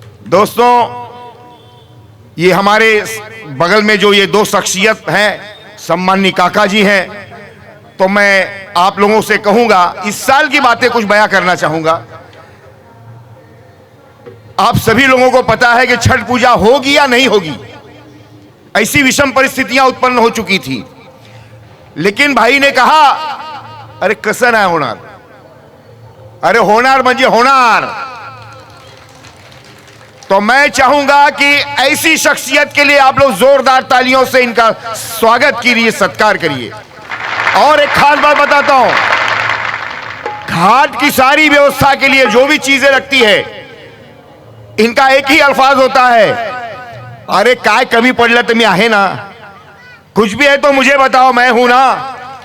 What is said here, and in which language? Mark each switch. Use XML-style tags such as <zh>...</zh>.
<hi>दोस्तों, ये हमारे बगल में जो ये दो शख्सियत हैं, सम्माननीय काका जी हैं, तो मैं आप लोगों से कहूंगा, इस साल की बातें कुछ बयां करना चाहूंगा। आप सभी लोगों को पता है कि छठ पूजा होगी या नहीं होगी, ऐसी विषम परिस्थितियां उत्पन्न हो चुकी थी। लेकिन भाई ने कहा,</hi> <mr>अरे कसं नाही होणार, अरे होणार म्हणजे होणार।</mr> <hi>तो मैं चाहूंगा कि ऐसी शख्सियत के लिए आप लोग जोरदार तालियों से इनका स्वागत कीजिए, सत्कार करिए। और एक खास बात बताता हूं, घाट की सारी व्यवस्था के लिए जो भी चीजें लगती है, इनका एक ही अल्फाज होता है,</hi> <mr>अरे काय कमी पडलं तर मी आहे ना,</mr> <hi>कुछ भी है तो मुझे बताओ, मैं हूं ना।</hi>